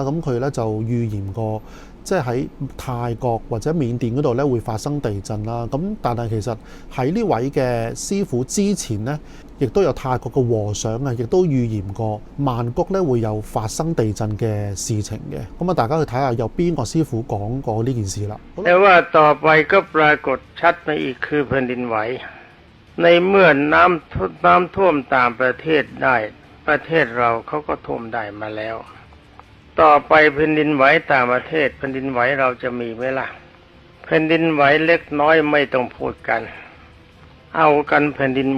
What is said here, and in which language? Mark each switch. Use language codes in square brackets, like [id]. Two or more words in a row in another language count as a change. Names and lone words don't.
[yue] 咁佢咧就預言過，即係喺泰國或者緬甸嗰度咧會發生地震啦。咁但係其實喺呢位嘅師傅之前呢，亦都有泰國嘅和尚啊，亦都預言過曼谷咧會有發生地震嘅事情嘅。咁啊，大家去睇下有邊個師傅講過呢件事啦。 [th] แต่ว่าต่อไปก็ปรากฏชัดมาอีกคือแผ่นดินไหวในเมื่อน้ำท่วมต่างประเทศได้ประเทศเราเขาก็ท่วมได้มาแล้วต่อไปแผ่นดิน ไหวต่างประเทศแผ่นดินไหวเราจะมีไหมล่ะแผ่นดินไหวเล็กน้อยไม่ต้องพูดกันเอากันแผ่นดินไห